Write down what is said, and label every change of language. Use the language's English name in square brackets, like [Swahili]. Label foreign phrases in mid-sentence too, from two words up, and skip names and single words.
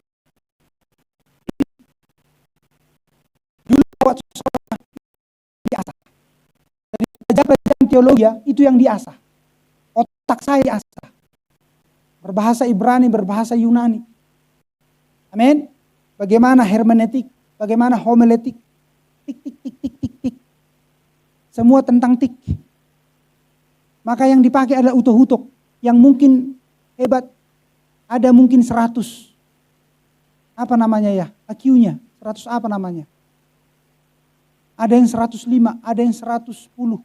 [Indonesian] Dulu waktu sekolah diasah. Dari pelajaran teologi itu yang diasah. Otak saya diasah. Berbahasa Ibrani, berbahasa Yunani. Amin. Bagaimana hermeneutik, bagaimana homiletik. Tik, tik, tik, tik, tik, tik. Semua tentang tik. Maka yang dipakai adalah utuh-utuh. Yang mungkin hebat. Ada mungkin 100. Apa namanya ya? IQ-nya. 100 apa namanya? Ada yang 105, ada yang 110.